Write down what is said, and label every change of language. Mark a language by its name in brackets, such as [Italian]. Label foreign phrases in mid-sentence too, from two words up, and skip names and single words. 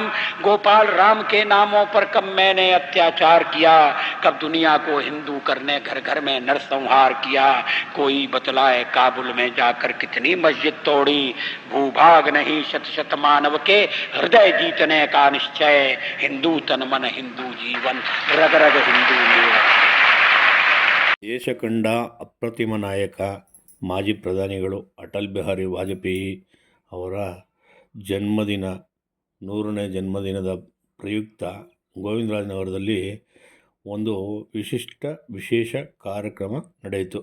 [Hindi] गोपाल राम के नामों पर कब मैंने अत्याचार किया, कब दुनिया को हिंदू करने घर घर में नरसंहार किया। कोई बतलाए काबुल में जाकर कितनी मस्जिद तोड़ी, भूभाग नहीं शत शत मानव के हृदय जीतने का निश्चय। हिंदू तन मन हिंदू जीवन, रग रग हिंदू मेरा। [Kannada] ದೇಶ ಕಂಡ ಅಪ್ರತಿಮ ನಾಯಕ ಮಾಜಿ ಪ್ರಧಾನಿಗಳು ಅಟಲ್ ಬಿಹಾರಿ ವಾಜಪೇಯಿ ಅವರ ಜನ್ಮದಿನ 100ನೇ ಜನ್ಮದಿನದ ಪ್ರಯುಕ್ತ ಗೋವಿಂದರಾಜನಗರದಲ್ಲಿ ಒಂದು ವಿಶೇಷ ಕಾರ್ಯಕ್ರಮ ನಡೆಯಿತು.